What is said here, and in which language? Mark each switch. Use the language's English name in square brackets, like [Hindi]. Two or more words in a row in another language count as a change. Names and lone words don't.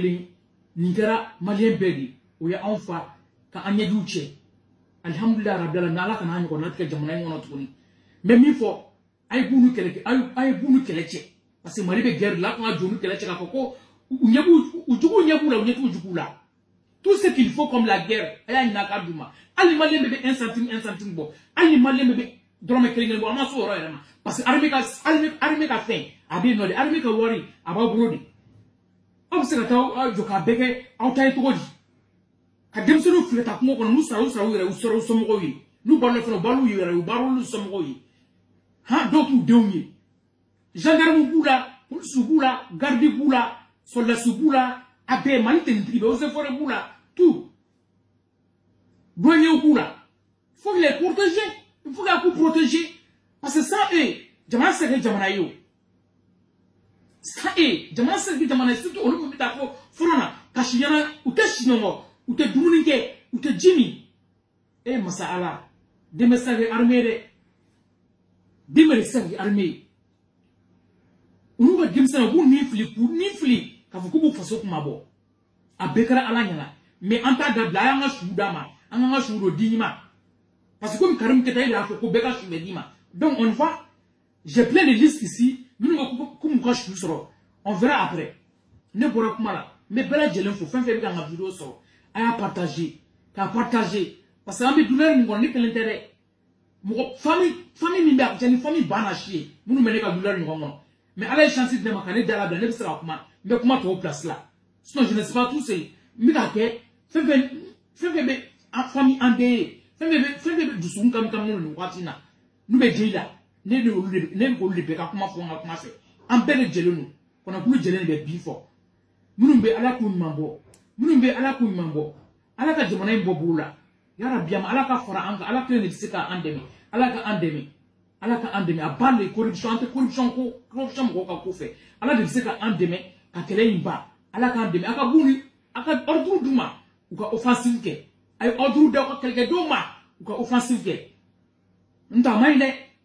[Bambara] kelen nin kɛra maliyɛn bɛɛ de o ye anw fa ka an ɲɛjuw cɛ [Arabic] alhamdulilayi rabi alamin [Bambara] Ala kana an ɲɔgɔn natigɛ jamana in kɔnɔ tuguni mais min fɔ a ye b'u ni kɛlɛ cɛ [French] parce que [Bambara] Mali bɛ guerre la a kan ka jɔ ni kɛlɛ cɛ k'a fɔ ko u juguw ɲɛ b'u la u ɲɛ t'u juguw la [French] tout ce qu'il faut comme la guerre [Bambara] a y'a ɲini a k'a d'u ma hali ni maliyɛn bɛ 1 centime bɔ hali ni maliyɛn bɛ dɔrɔmɛ kelen bɔ an ma s'o yɔrɔ yɛrɛ ma [French] parce que [Bambara] armée ka fɛn a bɛ yen nɔ de armée ka wari a b'aw bolo de aw bɛ se ka taa jɔ k'a bɛɛ kɛ aw ta ye cogo di ka denmisɛnninw filɛ ta kungo kɔnɔ n'u sara u yɛrɛ u sɔrɔ u somɔgɔw ye n'u balo fana u balo u yɛrɛ u balo olu somɔgɔw ye han dɔw t'u denw ye gendarme b'u la policiers b'u la garde b'u la soldats b'u la a bɛɛ Mali tenitigi bɛ [French] eaux et forêts [Bambara] b'u la tout douaniers b'u la [French] il faut les protéger il faut qu'ils protéger parce que sans eux [Bambara] jamana se kɛ jamana ye o [French] sans eux [Bambara] jamana se kɛ jamana ye surtout olu min bɛ taa fɔ fɔlɔ na kasi ɲɛna u tɛ sinɔgɔ u tɛ dumuni kɛ u tɛ ji min masa Ala den bɛ se ka kɛ armée dɛ den bɛ se ka kɛ armée ye olu ka denmisɛnninw u b'u ni fili k'a fɔ k'u b'u faso kuma bɔ a bɛɛ kɛra Ala ɲɛna mais an t'a dabila a y'an ka suw d'a ma an k'an ka suw don di ɲuman [French] parce que comme [Bambara] Karim Keita y'a fɔ ko bɛɛ ka su bɛ d'i ma [French] donc on voit j'ai plein de listes ici [Bambara] minnu bɛ k'u m'u ka su sɔrɔ [French] on verra après [Bambara] ne bɔra kuma la n bɛ bɛɛ lajɛlen fo fɛn fɛn bɛ ka n ka vidéo sɔrɔ a y'a partager k'a partager [French] parce que [Bambara] an bɛ douleur min kɔnɔ ne kelen tɛ dɛ mɔgɔ famille min bɛ a cɛ ni famille banna si ye minnu bɛ ne ka douleur ɲɔgɔn kɔnɔ mais Ala ye chance di ne ma ka ne da labila ne bɛ se ka kuma n bɛ kuma tɔw place la [French] sinon je ne sais pas tout ce [Bambara] n bɛ ka kɛ fɛn fɛn bɛ famille an bɛɛ ye fɛn fɛn bɛ dusukun kami nin waati na n'u bɛ jeli la ne ni olu de bɛ ka kuma fɔ n ka kuma fɛ an bɛɛ de jɛlen don kɔnɔkulu jɛlen de bɛ bi fɔ minnu bɛ Ala k'u ɲuman bɔ Ala ka jamana in bɔ bolo la yarabi Ala ka fara an kan Ala kelen de bɛ se k'an dɛmɛ Ala ka an dɛmɛ a ban de corruption an tɛ corruption mɔgɔw ka ko fɛ Ala de bɛ se k'an dɛmɛ ka kɛlɛ in ban Ala k'an dɛmɛ a ka ordre d'u ma u ka offensive kɛ a ye ordre d'aw ka kɛlɛkɛdenw ma u ka offensive kɛ n tɛ a man ɲi dɛ